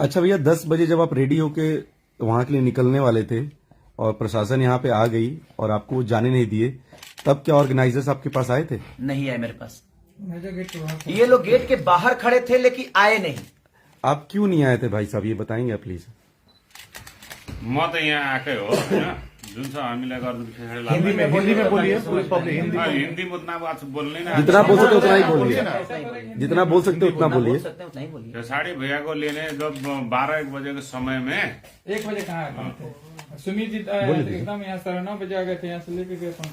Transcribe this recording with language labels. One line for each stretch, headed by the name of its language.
Hindi: अच्छा भैया, 10 बजे जब आप रेडी होके वहां के लिए निकलने वाले थे और प्रशासन यहाँ पे आ गई और आपको जाने नहीं दिए, तब क्या ऑर्गेनाइजर्स आपके पास आए थे? नहीं आए मेरे पास, ये लोग गेट के बाहर खड़े थे लेकिन आए नहीं। आप क्यों नहीं आए थे भाई साहब, ये बताएंगे आप प्लीज?
Nepali: म त यहाँ आएकै हो होइन, जुन छ हामीलाई गर्नु खेसारी लाल
Hindi: हिंदी में बोलिए, हिंदी में उतना बात बोल्ने ना, जितना बोल सकते उतना ही बोलिए, जितना बोल सकते उतना बोलिए। खेसारी भैया को लेने जब 12-1 बजे के समय में 1 बजे कहाँ आए थे? सुमित जी एकदम यहाँ 9:30 बजे आ गए थे, यहाँ से लेके गए